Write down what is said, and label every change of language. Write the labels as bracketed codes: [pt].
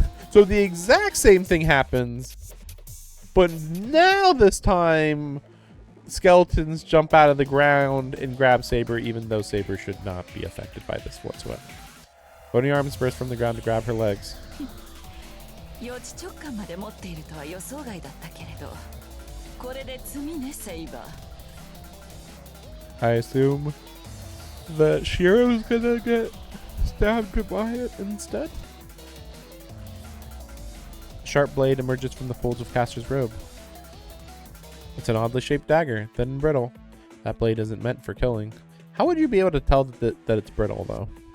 [en] So the exact same thing happens, but now this time skeletons jump out of the ground and grab Saber, even though Saber should not be affected by this whatsoever. Bony arms burst from the ground to grab her legs. [ja] 予知直感まで持っているとは予想外だったけれど、これで罪ね、セイバー。 [en] I assume that Shiro's gonna get stabbed by it instead. A sharp blade emerges from the folds of Caster's robe. It's an oddly shaped dagger, thin and brittle. That blade isn't meant for killing. How would you be able to tell that it's brittle, though?